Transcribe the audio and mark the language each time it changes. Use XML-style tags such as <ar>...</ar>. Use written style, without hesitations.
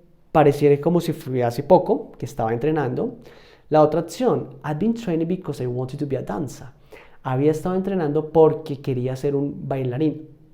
<es>Pareciera como si fue hace poco que estaba entrenando. La otra opción,</es> <en>I've been training because I wanted to be a dancer.</en> <es>Había estado entrenando porque quería ser un bailarín.</es>